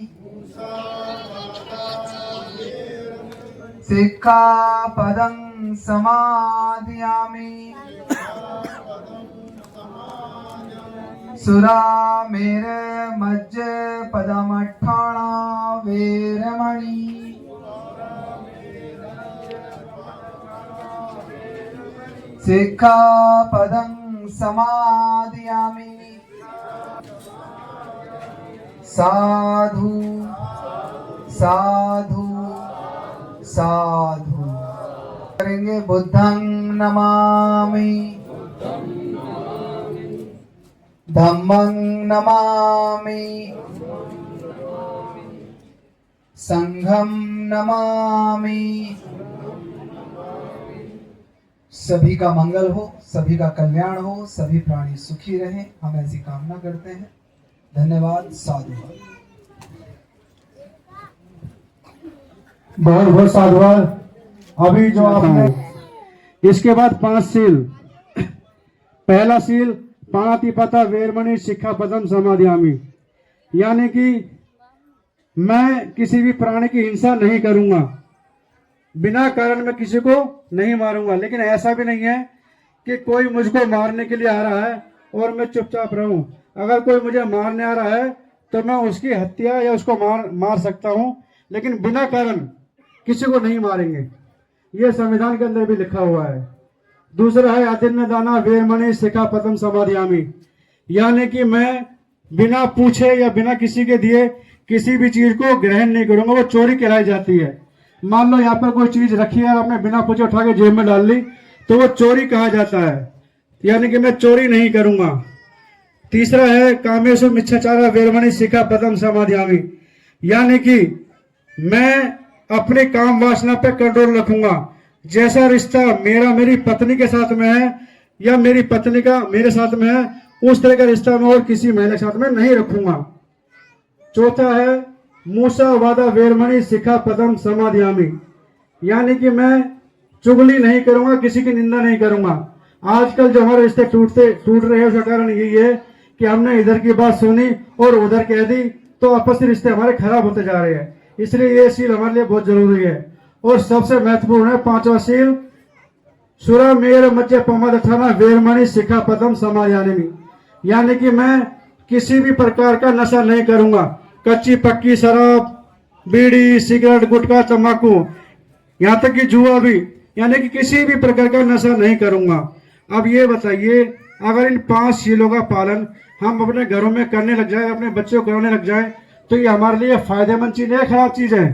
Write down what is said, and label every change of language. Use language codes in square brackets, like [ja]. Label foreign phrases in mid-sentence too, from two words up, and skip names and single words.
[pi] सिक्खापदं समादियामि, सुरामेर मज्ज पदमट्ठाणा वेरमणि, सिक्खापदं समादियामि, साधु साधु साधु करेंगे। बुद्धं नमामि, धम्मं नमामि, संघं नमामि। [hi] सभी का मंगल हो, सभी का कल्याण हो, सभी प्राणी सुखी रहें, हम ऐसी कामना करते हैं। धन्यवाद। साधु। बहुत बहुत साधुवाद। अभी जो आपने इसके बाद 5 सील पहला सील [pi] पाणातिपाता वेरमणि सिक्खापदम समादयामि, [hi] यानी कि मैं किसी भी प्राणी की हिंसा नहीं करूंगा, बिना कारण में किसी को नहीं मारूंगा। लेकिन ऐसा भी नहीं है कि कोई मुझको मारने के लिए आ रहा है और मैं चुपचाप रहूं। अगर कोई मुझे मारने आ रहा है तो मैं उसकी हत्या या उसको मार सकता हूं, लेकिन बिना कारण किसी को नहीं मारेंगे। यह संविधान के अंदर भी लिखा हुआ है। दूसरा है [pi] अतिन्न दाना वेरमणि सिक्खापदम समादयामि, [hi] यानी कि मैं बिना पूछे या बिना किसी के दिए किसी भी चीज को ग्रहण नहीं करूंगा। वो चोरी कहलाई जाती है। मान लो यहाँ पर कोई चीज रखी है, आपने बिना पूछे उठा के जेब में डाल ली तो वो चोरी कहा जाता है, यानी कि मैं चोरी नहीं करूंगा। तीसरा है [pi] कामेषु मिच्छाचारा वेरमणि सिक्खापदम समादयामि, [hi] यानी कि मैं अपने काम वासना पे कंट्रोल रखूंगा। जैसा रिश्ता मेरी पत्नी के साथ में है या मेरी पत्नी का मेरे साथ में है, उस तरह का रिश्ता मैं और किसी महिला के साथ में नहीं रखूंगा। चौथा है [pi] मूसा वादा वेरमणि सिक्खापदम समादयामि, [hi] यानी कि मैं चुगली नहीं करूंगा, किसी की निंदा नहीं करूंगा। आजकल जो हमारे रिश्ते टूट रहे हैं उसका कारण यही है कि हमने इधर की बात सुनी और उधर कह दी, तो आपसी रिश्ते हमारे खराब होते जा रहे हैं। इसलिए ये सील हमारे लिए बहुत जरूरी है। और सबसे महत्वपूर्ण है पांचवा सील [pi] सुरा मेर मध्य पमदथाना वेरमणि सिक्खापदम समादयामि, [hi] यानी कि मैं किसी भी प्रकार का नशा नहीं करूंगा। कच्ची पक्की शराब, बीड़ी, सिगरेट, गुटखा, तंबाकू, यहाँ तक कि जुआ भी, यानी कि किसी भी प्रकार का नशा नहीं करूंगा। अब ये बताइए, अगर इन 5 सीलों का पालन हम अपने घरों में करने लग जाए, अपने बच्चों को कराने लग जाए, तो ये हमारे लिए फायदेमंद चीज है, खराब चीज है?